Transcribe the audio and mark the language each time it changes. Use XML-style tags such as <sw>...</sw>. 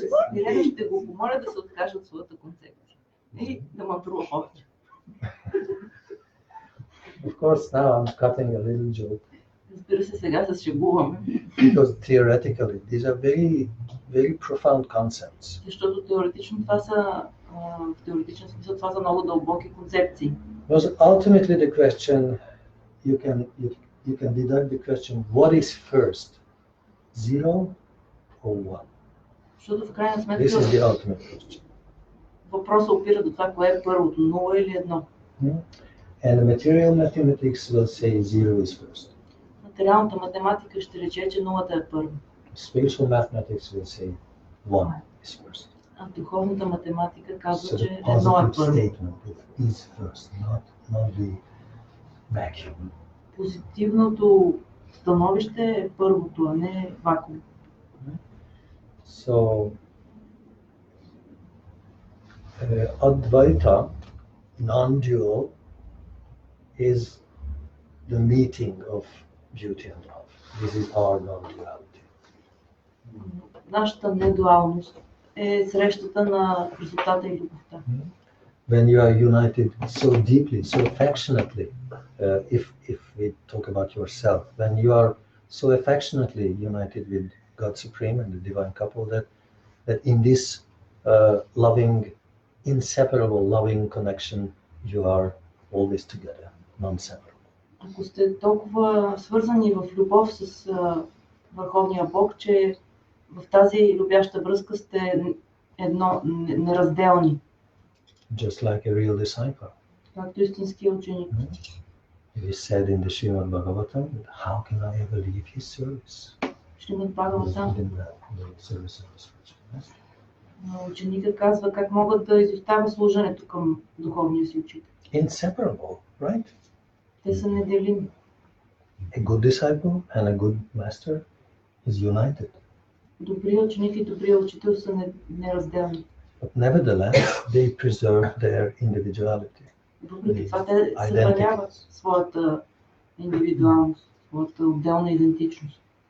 <bg>Смирено ще го помоля да се откаже от своята концепция и да мъдрува повече.</bg> <en>Of course, now I'm cutting a little joke</en> <bg>Разбира се, сега се шегуваме,</bg> <en>because theoretically these are very, very profound concepts.</en> <bg>защото теоретично това са, в теоретичен смисъл това са много дълбоки концепции.</bg> <en>Because ultimately the question, you can deduct the question, what is first, 0 or 1?</en> <bg>Защото в крайна</bg> <en>This</en> <bg>сметка</bg> <en>is the ultimate question.</en> <bg>въпросът опира до това, кое е първото, 0 или 1.</bg> <en>And the material mathematics will say 0 is first.</en> <bg>Материалната математика ще рече, че нулата е първа.</bg> <en>Spiritual mathematics will say 1 is first.</en> <bg>А духовната математика казва,</bg> <en>So</en> <bg>че</bg> <en>the</en> <bg>едно е</bg> <en>positive</en> <bg>първо.</bg> <en>statement is first, not the vacuum.</en> <bg>Позитивното становище е първото, а не вакуум.</bg> <en>So, Advaita, non-dual, is the meeting of beauty and love. This is our non-duality.</en> <bg>Нашата недуалност е срещата на красотата и любовта.</bg> <en>When you are united so deeply, so affectionately, if we talk about yourself, when you are so affectionately united with God Supreme and the Divine Couple, that in this loving, inseparable loving connection, you are always together, non-separable.</en> <bg>Ако сте толкова свързани в любов с Върховния Бог, че в тази любяща връзка сте едно, неразделни,</bg> <en>Just like a real disciple.</en> <bg>както истински ученик.</bg> <en>It is said in the Srimad Bhagavatam, how can I ever leave his service?</en> <bg>Шримад Бхагаватам,</bg> <en>Within the service of his spiritual</en> <bg>ученика казва как могат да изоставя служенето към духовния си учител.</bg> <en>Inseparable, right?</en> <bg>Те са неделими.</bg> <en>A good disciple and a good master is united.</en> <bg>Добрият ученик и добрият учител са неразделни.</bg> <en>But nevertheless, they preserve their individuality.</en> <bg>Въпреки това те съхраняват своята индивидуалност, своята отделна идентичност.</bg>